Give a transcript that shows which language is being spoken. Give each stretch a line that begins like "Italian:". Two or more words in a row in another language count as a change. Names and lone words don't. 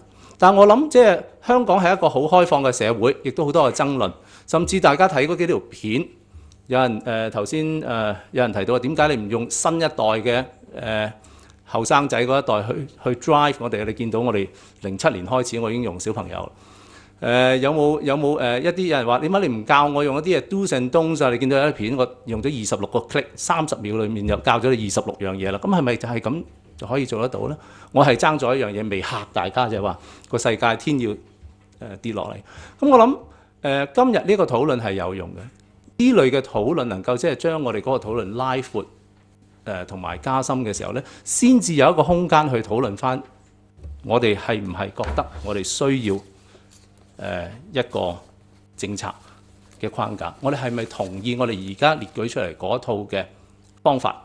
Cantonese: 但我諗即係香港係一個好開放嘅社會，亦都好多嘅爭論，甚至大家睇嗰幾條片，有人頭先有人提到點解你唔用新一代嘅後生仔嗰一代去 drive 我哋？你見到我哋07年開始，我已經用小朋友。有冇一啲人話點解你唔教我用一啲嘢
English: do's and don'ts
Cantonese: 啊？你見到有啲片我用咗26個 click， 30秒裡面又教咗你26樣嘢啦。咁係咪就係咁就可以做得到呢？我係爭咗一樣嘢未嚇大家，就係話個世界天要跌落嚟。咁我諗今日呢個討論係有用嘅，呢類嘅討論能夠即係將我哋嗰個討論拉闊同埋加深嘅時候呢，先至有一個空間去討論翻我哋係唔係覺得我哋需要一個政策嘅框架，我哋係咪同意我哋而家列舉出嚟嗰套嘅方法？